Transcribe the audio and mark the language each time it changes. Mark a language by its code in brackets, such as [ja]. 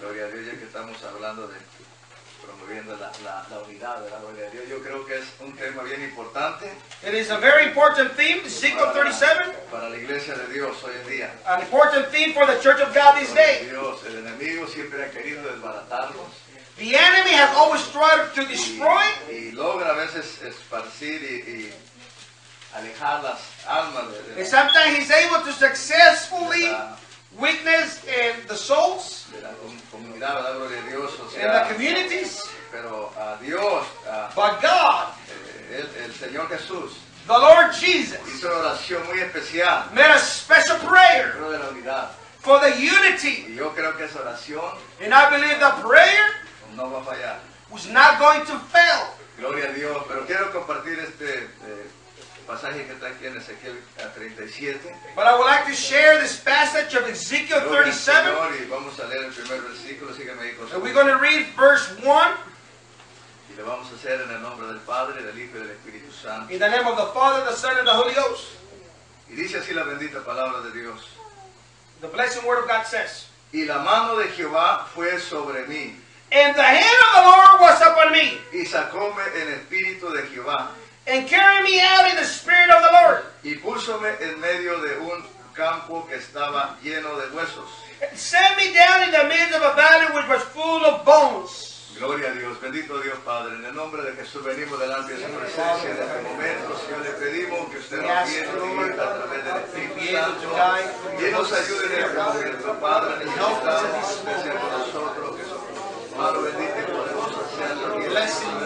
[es] Gloria a Dios, ya que estamos hablando de promoviendo la unidad, ¿verdad? Gloria a Dios, yo creo que es un tema bien importante. [en] It is a very important theme, Ezekiel 37. [es] Para la iglesia de Dios hoy en día. [en] An important theme for the church of God this day. [es] Dios, el enemigo siempre ha querido desbaratarlos. [en] The enemy has always tried to destroy. [es] Y logra a veces esparcir y alejar las almas. [en] And sometimes he's able to successfully witness in the souls. [es] De la comunidad, ¿verdad? Gloria a Dios. O sea, [en] in the communities. [es] Pero a Dios. [en] But God. [es] El Señor Jesús. [en] The Lord Jesus. [es] Hizo una oración muy especial. [en] Made a special prayer. [es] Dentro de la unidad. [en] For the unity. [es] Y yo creo que esa oración. [en] And I believe that prayer. [es] No va a fallar. [en] Was not going to fail. [es] Gloria a Dios. Pero quiero compartir este pasaje que está aquí en Ezequiel 37. [en] But I would like to share this passage of Ezekiel 37. [es] Gloria al Señor. Vamos a leer el primer versículo. Sígueme ahí con [en] su. We're going to read verse 1. [es] Y lo vamos a hacer en el nombre del Padre, del Hijo y del Espíritu Santo. [en] In the name of the Father, the Son, and the Holy Ghost. [es] Y dice así la bendita palabra de Dios. [en] The blessed word of God says. [es] Y la mano de Jehová fue sobre mí. [en] And the hand of the Lord was upon me. [es] Y sacóme en espíritu de Jehová. [en] And carried me out in the spirit of the Lord. [es] Y púsome en medio de un campo que estaba lleno de huesos. [en] And set me down in the midst of a valley which was full of bones. [es] Gloria a Dios, bendito Dios Padre. En el nombre de Jesús venimos delante de su presencia en este momento. Señor, le pedimos que usted nos guíe a través del Espíritu Santo. Y nos ayude en este momento, Padre. Necesitamos que sea con nosotros. Que Padre bendito y poderoso sea tu